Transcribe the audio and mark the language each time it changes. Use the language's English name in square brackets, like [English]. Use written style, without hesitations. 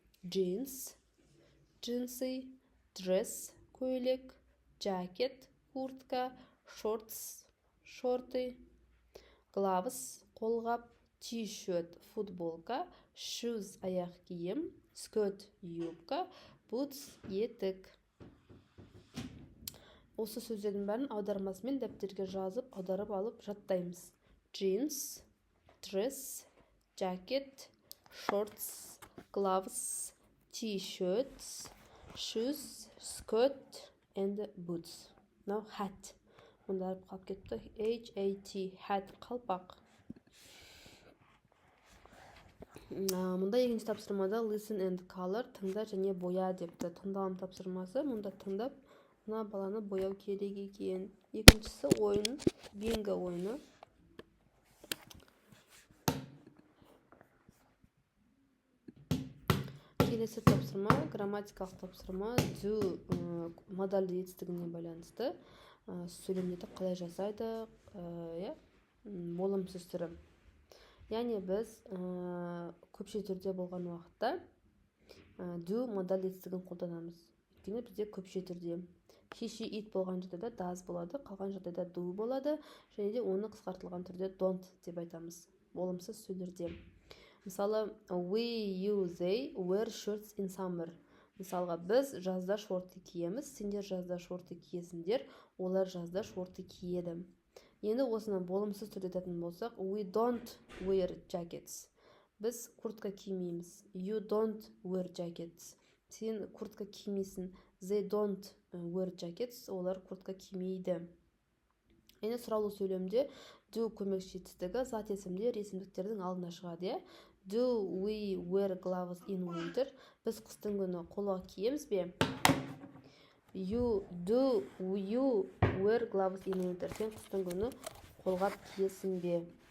[Kazakh] Jeans, джинсы, dress, көйлек, jacket, куртка, shorts, шорты, gloves, қолғап, t-shirt, футболка, shoes, аяқ киім, skirt, юбка, boots, етік. Осы сөздердің бәрін аудармасымен дәптерге жазып, аударып алып жаттаймыз. [English] Jeans, dress, jacket, shorts, gloves, t-shirts, shoes, skirt, and boots. Now hat. [Kazakh] Мұнда қалып кетті. H-A-T, hat, қалпақ. Мұнда екінші тапсырмада [English] listen and color, [Kazakh] тыңда және боя депті. Тыңдалым тапсырмасы. Мұнда тыңдап, мына баланы бояу керек екен. Екіншісі ойын, бинго ойыны. Келесі тапсырма, грамматикалық тапсырма, do модальді етістігіне байланысты. Сөйлемдерді қалай жасайды, болымсыз түрі. Яғни біз көпше түрде болған уақытта do модальді етістігін қолданамыз. Өйткені бізде көпше түрде. She, it болған жағдайда does болады, қалған жағдайда do болады, және де оны қысқартылған түрде don't деп айтамыз. Болымсыз сөйлерде. Мысалы, [English] we, you, they wear shirts in summer. [Kazakh] Мысалға, біз жазда шорты киеміз, сендер жазда шорты киесіңдер, олар жазда шорты киеді. Енді осыны болымсыз түрде айтатын болсақ, [English] we don't wear jackets. [Kazakh] Біз куртка кимейміз. [English] You don't wear jackets. [Kazakh] Сен куртка кимейсің. [English] They don't wear jackets. [Kazakh] Олар куртка кимейді. Енді сұраулы сөйлемде do көмекші етістігі зат есімдер есімдіктердің алдына шығады. [English] Do we wear gloves in winter? [Kazakh] Біз қыстың күні қолғап киеміз бе? [English] Do you wear gloves in winter? [Kazakh] Сен қыстың күні қолғап киесің бе?